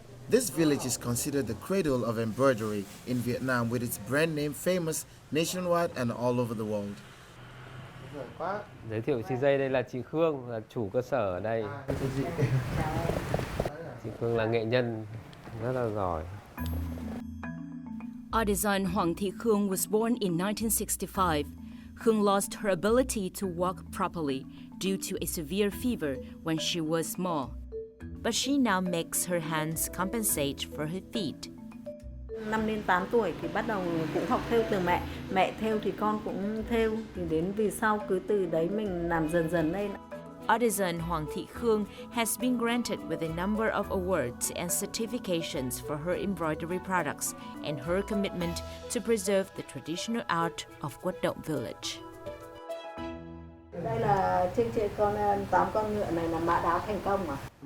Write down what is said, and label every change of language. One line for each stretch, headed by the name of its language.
English: This village is considered the cradle of embroidery in Vietnam, with its brand name famous nationwide and all over the world.
Vietnamese: Giới thiệu chị dây, đây là chị Khương, là chủ cơ sở ở đây. Chị Khương là nghệ nhân rất là giỏi.
English: Artisan Hoàng Thị Khương was born in 1965. Khương lost her ability to walk properly due to a severe fever when she was small. But she now makes her hands compensate for her feet.
Vietnamese: Năm đến 8 tuổi thì bắt đầu cũng học thêu từ mẹ. Mẹ thêu thì con cũng thêu. Thì đến vì sau cứ từ đấy mình làm dần dần lên.
English: Artisan Hoàng Thị Khương has been granted with a number of awards and certifications for her embroidery products and her commitment to preserve the traditional art of Quất Đậm Village.
Vietnamese: Đây là trên con 8 con ngựa này là mã đáo thành công à?